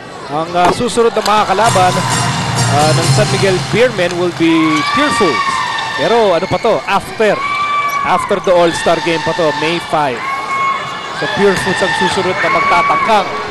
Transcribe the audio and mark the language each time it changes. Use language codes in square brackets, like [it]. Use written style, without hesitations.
[tl] Ang susunod na mga kalaban ng San Miguel Beermen [en] will be [tl] Pure Foods. Pero ano pa to? [en] After the All-Star game pa to, May 5. [tl] So Pure Foods ang susunod na magtatangkang.